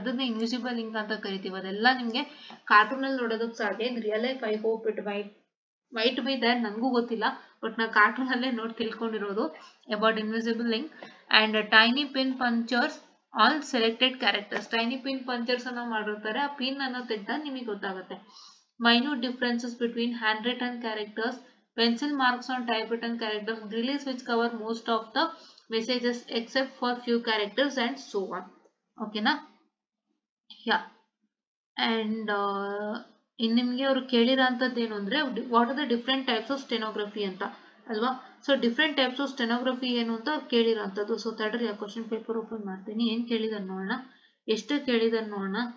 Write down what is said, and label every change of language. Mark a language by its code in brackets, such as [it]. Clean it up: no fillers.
[kn] ಅದನ್ನ invisible link ಅಂತ ಕರಿತೀವಿ. ಅದೆಲ್ಲ ನಿಮ್ಗೆ ಕಾರ್ಟೂನ್ ಅಲ್ಲಿ ನೋಡೋದಕ್ಕೆ ಸಾಧ್ಯ. [en] in real life I hope it might be there, [kn] ನನಗೂ ಗೊತ್ತಿಲ್ಲ, [en] but [kn] ನಾ ಕಾರ್ಟೂನ್ ಅಲ್ಲೇ ನೋಡಿ ತಿಳ್ಕೊಂಡಿರೋದು [en] About invisible link. And tiny pin punctures all selected characters. [kn] Tiny pin ಪಂಚರ್ಸ್ ಅನ್ನ ಮಾಡಿರ್ತಾರೆ, ಆ ಪಿನ್ ಅನ್ನ ತೆಗೆದಾಗ ನಿಮಗೆ ಗೊತ್ತಾಗುತ್ತೆ. [en] Minute differences between handwritten characters, pencil marks on typewritten characters, grills which cover most of the messages except for few characters and so on. Okay na? Yeah. And in [kn] ನಿಮಗೆ ಅವರು ಕೇಳಿರೋಂಥದ್ದು ಏನು ಅಂದ್ರೆ [en] what are the different types of stenography [kn] ಅಂತ ಅಲ್ವಾ? So different types of stenography ಏನು ಅಂತ ಕೇಳಿರೋಂಥದ್ದು. So ತಡ್ರಿ ಆ ಕ್ವಶನ್ ಪೇಪರ್ ಓಪನ್ ಮಾಡ್ತೀನಿ, ಏನ್ ಕೇಳಿದಾರೆ ನೋಡೋಣ, ಎಷ್ಟು ಕೇಳಿದಾರೆ ನೋಡೋಣ.